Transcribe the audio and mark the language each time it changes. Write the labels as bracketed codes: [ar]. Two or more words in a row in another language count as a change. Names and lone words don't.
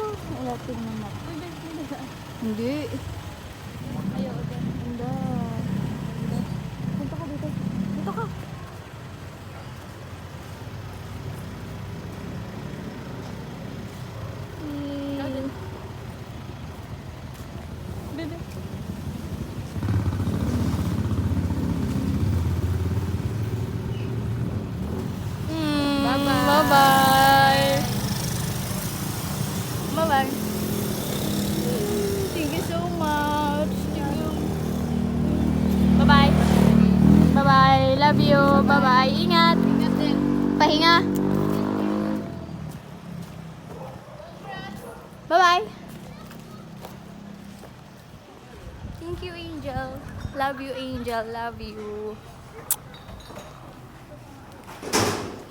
[tl] Wala, tingnan mo. Hindi. Ayaw, Ganda. Punta ka dito. Dito ka. Garden. Bebe. [en] Bye-bye. Bye-bye. Bye-bye. Thank you so much. Thank you. Bye-bye. Bye-bye. Love you. Bye-bye. [tl] Ingat. Ingat din. Pahinga. [en] Bye-bye. Thank you, Angel. Love you, Angel. Love you.